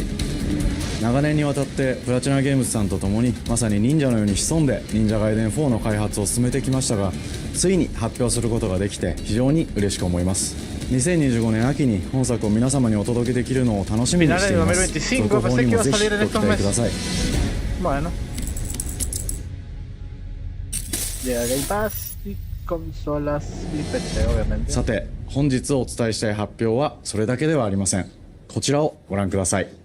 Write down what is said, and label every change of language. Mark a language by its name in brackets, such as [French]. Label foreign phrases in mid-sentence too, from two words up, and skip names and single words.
[Japanese] 長年にわたってプラチナゲームズさんと共にまさに忍者のように潜んで忍者ガイデン4の開発を進めてきましたが、ついに発表することができて非常に嬉しく思います。2025年秋に本作を皆様にお届けできるのを楽しみにしています。続報にもぜひご期待ください。 [Spanish] Bueno. Ya Game Pass y consolas y PC, obviamente. [Japanese] さて、本日お伝えしたい発表はそれだけではありません。こちらをご覧ください。